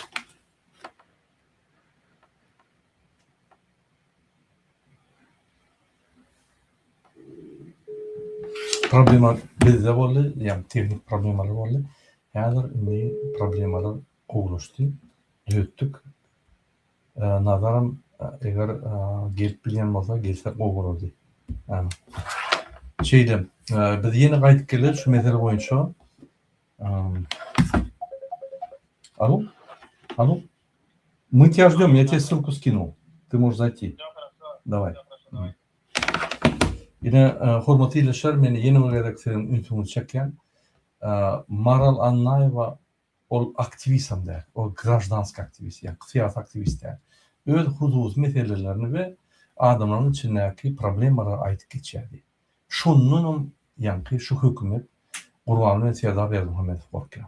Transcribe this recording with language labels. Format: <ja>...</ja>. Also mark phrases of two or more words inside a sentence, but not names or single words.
<tk>Problema bizde boldy, ýani teknik problemalar boldy. Häzir indi problemalar gowlaşdy, düzeltdik. Nazaram eger gelip bilýän bolsa gelsek gowulardy. Şeýle, biz ýene gaýtyp geldik şu mesele boýunça.</tk> <ru>Алло? Алло? Мы тебя ждем, я тебе ссылку скинул. Ты можешь зайти. Давай.</ru> <tk>Yine hormatly dinleyijiler, meni ýene bir redaksiýanyň üntüni çekýän. Maral Anaýewa ol aktivistdir, ol grajdansk aktivist, ýani siyasi aktivistdir. Öz huzursuz meselelerini we adamlaryň içindäki problemleri aýtyp geçýärdi. Şonunum ýani şu hökümet Gurbanly Serdar Berdimuhamedow bolýar.</tk>